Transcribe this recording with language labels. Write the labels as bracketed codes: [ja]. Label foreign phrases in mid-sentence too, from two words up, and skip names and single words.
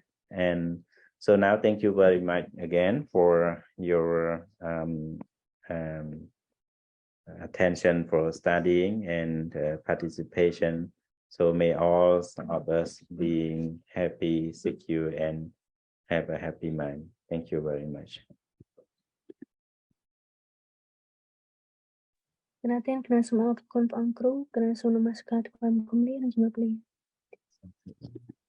[en] And so now thank you very much again for your attention, for studying and participation. So may all of us being happy, secure, and have a happy mind. Thank you very much. [km] គណៈទាំងគណៈសូមអរគុណព្រះអង្គគ្រូគណៈសូមនមស្ការថ្វាយបង្គំលានិងជំរាបលា